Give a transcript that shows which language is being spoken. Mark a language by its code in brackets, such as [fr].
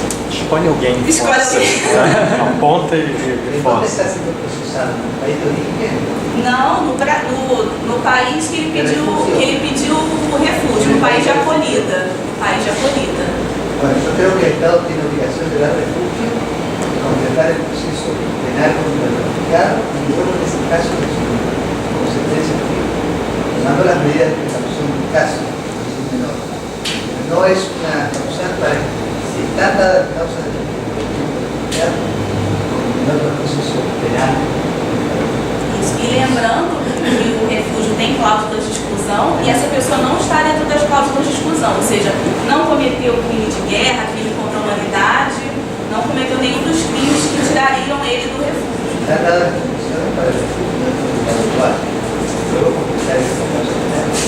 [pt] Escolhe alguém. Escolhe alguém. Aponta e força. Está sendo processado no país de origem? Não, no país que ele pediu o refúgio, no país de acolhida. [es] Bueno, yo creo que el Estado tiene obligación de dar refugio, completar el proceso penal contra el refugiado y luego, en ese caso, como sentencia firme, tomando las medidas de precaución del caso, menor. No es una causal para si están dadas las causas de refugiado, continuar el proceso penal. [pt] E lembrando que o refúgio tem cláusulas de exclusão e essa pessoa não está dentro das cláusulas de exclusão, ou seja, não cometeu crime de guerra, crime contra a humanidade, não cometeu nenhum dos crimes que tirariam ele do refúgio. [es] Están dadas las condiciones para el refugio habitual, luego completar esta causa penal.